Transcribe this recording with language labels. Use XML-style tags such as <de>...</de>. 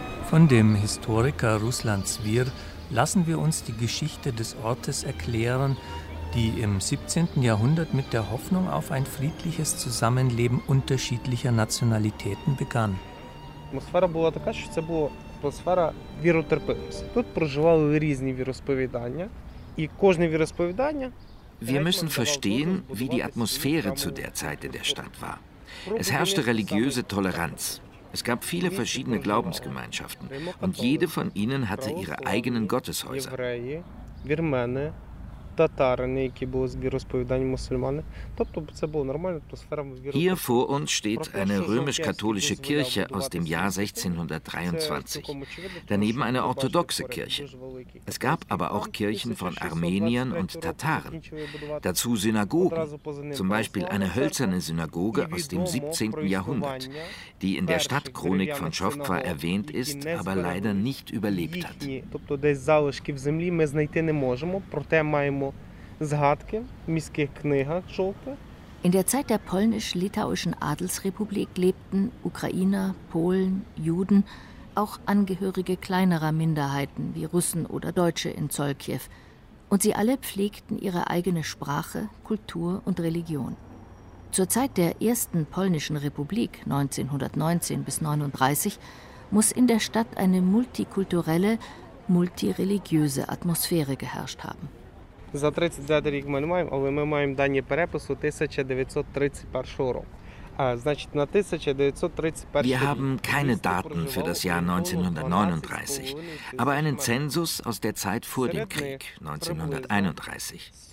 <de>Von dem Historiker Ruslan Zwirr lassen wir uns die Geschichte des Ortes erklären, die im 17. Jahrhundert mit der Hoffnung auf ein friedliches Zusammenleben unterschiedlicher Nationalitäten begann. Die Atmosphäre war so, dass es</de> <uk>атмосфера віротерпимості. Тут проживали різні віросповідання, і кожне віросповідання.</uk> <de>Wir müssen verstehen, wie die Atmosphäre zu der Zeit in der Stadt war. Es herrschte religiöse Toleranz. Es gab viele verschiedene Glaubensgemeinschaften und jede von ihnen hatte ihre eigenen Gotteshäuser.</de> <uk>Євреї, вірмени, татари, які були з віросповідання мусульмани. Тобто це було нормальна атмосфера.</uk> <de>Hier vor uns steht eine römisch-katholische Kirche aus dem Jahr 1623. Daneben eine orthodoxe Kirche. Es gab aber auch Kirchen von Armeniern und Tataren. Dazu Synagogen, zum Beispiel eine hölzerne Synagoge aus dem 17. Jahrhundert, die in der Stadtchronik von Chowkwa erwähnt ist, aber leider nicht überlebt hat.</de> <uk>Тобто десь залишки в землі ми знайти не можемо, проте маємо згадки в міських книгах Chowkwa.</uk> <de>In der Zeit der polnisch-litauischen Adelsrepublik lebten Ukrainer, Polen, Juden, auch Angehörige kleinerer Minderheiten wie Russen oder Deutsche in Zolkiew. Und sie alle pflegten ihre eigene Sprache, Kultur und Religion. Zur Zeit der ersten polnischen Republik 1919 bis 1939 muss in der Stadt eine multikulturelle, multireligiöse Atmosphäre geherrscht haben.</de> <uk>За 39 рік ми не маємо, але ми маємо дані перепису 1931 року.</uk> <de>Wir haben keine Daten für das Jahr 1939, aber einen Zensus aus der Zeit vor dem Krieg, 1931.</de>